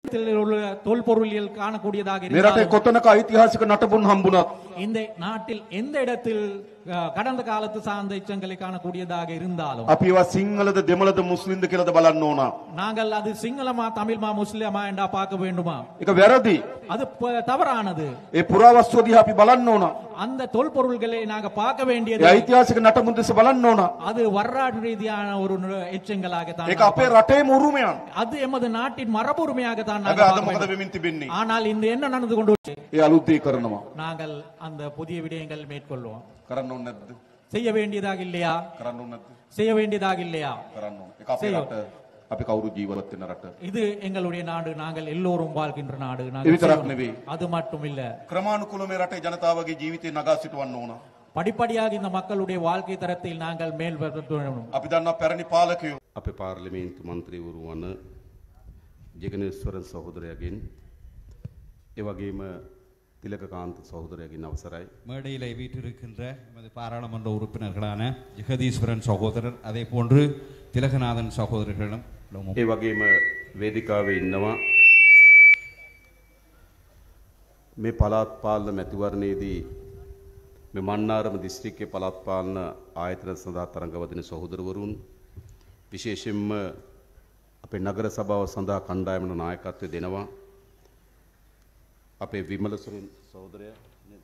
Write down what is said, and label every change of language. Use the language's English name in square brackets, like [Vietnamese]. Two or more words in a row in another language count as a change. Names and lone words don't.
[Tamil] தொல்பொருளியல் காணக்கூடியதாக [Sinhala] මෙරටේ කොතනක ඓතිහාසික නටබුන් හම්බුණත් [Tamil] இந்த நாட்டில் எந்த இடத்தில் கடந்த காலத்து சார்ந்த எச்சங்களை காணக்கூடியதாக இருந்தாலும் [Sinhala] අපි ඒවා සිංහලද දෙමළද මුස්ලිම්ද කියලාද බලන්න ඕන. [Tamil] நாங்கள் அது சிங்களமா தமிழ்மா முஸ்லிமா என்றா பார்க்க வேண்டுமா? [Sinhala] ඒක වැරදි. [Tamil] அது தவறானது. [Sinhala] ඒ පුරාවස්තු දිහා අපි බලන්න ඕන. [Tamil] அந்த தொல்பொருள்களை நாங்க பார்க்க வேண்டியது. [Sinhala] ඒ ඓතිහාසික නටබුන් දෙස බලන්න ඕන. [Tamil] அது வரலாற்று ரீதியான ஒரு எச்சங்களாக தான். [Sinhala] ඒක අපේ රටේම උරුමයක්. [Tamil] அது எமது நாட்டின் மரபுரிமையாக தான் நாங்கள் பார்க்க வேண்டும். [Sinhala] මොකද වෙමින් තිබෙන්නේ? [Tamil] ஆனால் இந்த என்ன நடந்து கொண்டு [Sinhala] ඒ අලුත් දේ කරනවා. [Tamil] நாங்கள் அந்த புதிய விடயங்கள் மேற்கொள்வோம். [Sinhala] කරන්න ඕනේ නැද්ද? [Tamil] செய்ய வேண்டியதாக இல்லையா? [Sinhala] කරන්න ඕනේ නැද්ද? [Tamil] செய்ய வேண்டியதாக இல்லையா? [Sinhala] කරන්න ඕනේ. ඒක අපේ රට. අපි කවුරු ජීවත් වෙන රට. [Tamil] இது எங்களுடைய நாடு, நாங்கள் எல்லோரும் வாழ்கின்ற நாடு. அது மட்டும் இல்ல, [Sinhala] ක්‍රමානුකූලව මේ රටේ ජනතාවගේ ජීවිතේ නගා සිටවන්න ඕන. [Tamil] படிப்படியாக இந்த மக்களுடைய வாழ்க்கை தரத்தில் நாங்கள் மேல்வர வேண்டும். [Sinhala] අපි දන්නවා පැරණි පාලකයෝ අපේ පාර්ලිමේන්තු මන්ත්‍රීවරු වන ජගනේශ්වරන් සහෝදරයාගෙන් ඒ වගේම [Tamil] திலககாந்த் சகோதரரின் அவசராய் மேடையில் வீற்றிருக்கின்ற எமது பாராளுமன்ற உறுப்பினர்களான ஜெகதீஸ்வரன் சகோதரர், அதே போன்று திலகநாதன் சகோதரர்களும் [Sinhala] ඒ වගේම වේදිකාවේ ඉන්නවා මේ පළාත් පාලන මැතිවරණයේදී මේ මන්නාරම දිස්ත්‍රික්කයේ පළාත් පාලන ආයතන සඳහා තරඟවදින සහෝදරවරුන්, විශේෂයෙන්ම අපේ නගර සභාව සඳහා කණ්ඩායමන නායකත්වය දෙනවා අපේ විමලසුරින් සහෝදරයා නේද?